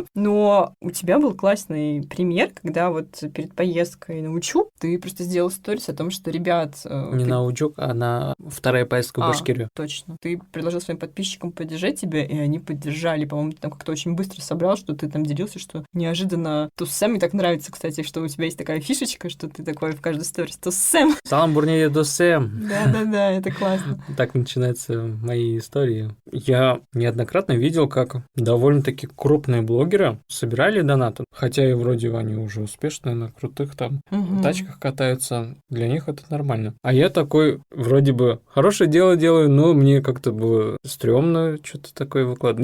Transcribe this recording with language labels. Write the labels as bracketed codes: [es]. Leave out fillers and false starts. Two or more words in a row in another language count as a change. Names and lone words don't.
[ru] Но у тебя был классный пример, когда вот перед поездкой на Учу ты просто сделал сторис о том, что ребят... Не на Учук, а на вторая поездка в Башкирию. Точно. Ты предложил своим подписчикам поддержать тебя, и они поддержали. По-моему, ты там как-то очень быстро собрал, что ты там делился, что неожиданно... Туссэм, мне так нравится, кстати, что у тебя есть такая фишечка, что ты такой в каждой сторис Туссэм. [tt] Салам бурнее Туссэм. [ru] Да, это классно. Так начинаются мои истории. Я неоднократно видел, как довольно-таки крупные блогеры собирали донаты, хотя и вроде они уже успешные, на крутых там тачках катаются. Для них это нормально. А я такой, вроде бы, хорошее дело делаю, но мне как-то было стрёмно что-то такое выкладывать.